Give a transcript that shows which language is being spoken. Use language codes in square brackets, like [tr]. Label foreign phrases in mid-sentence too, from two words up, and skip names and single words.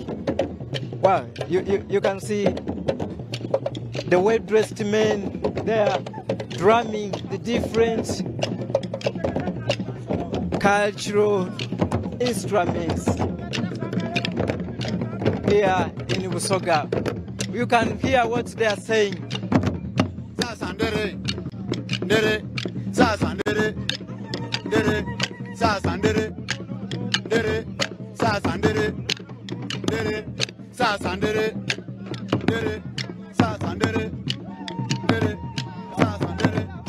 [en] Wow, you can see the well-dressed men, they are drumming the different cultural instruments here in Busoga. You can hear what they are saying. [xog] Sasandere, dere, sasandere, dere, sasandere, dere, sasandere, dere, sasandere, dere, sasandere, dere, sasandere.